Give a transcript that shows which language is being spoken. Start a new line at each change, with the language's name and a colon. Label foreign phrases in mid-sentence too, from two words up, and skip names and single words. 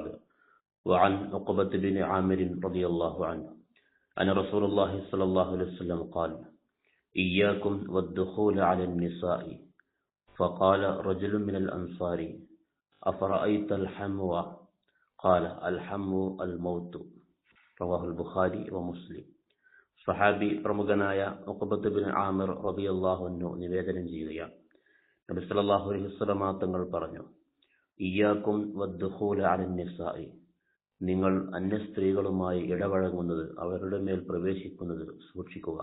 Arabic: وعن عقبة بن عامر رضي الله عنه أن رسول الله صلى الله عليه وسلم قال: إياكم والدخول على النساء. فقال رجل من الأنصار: أفرأيت الحمو؟ قال: الحمو الموت. رواه البخاري ومسلم.
Malayalam: സഹാബി പ്രമുഖനായ ഉഖബത്ത് ബിൻ ആമിർ
Arabic: رضي الله عنه
Malayalam: നിവേദനം ചെയ്യുകയാണ്, നബി
Arabic: صلى الله عليه وسلم
Malayalam: തങ്ങൾ പറഞ്ഞു:
Arabic: إياكم والدخول على النساء.
Malayalam: നിങ്ങൾ അന്യ സ്ത്രീകളുമായി ഇടപഴകുന്നത്, അവരുടെ മേൽ പ്രവേശിക്കുന്നത് സൂക്ഷിക്കുക.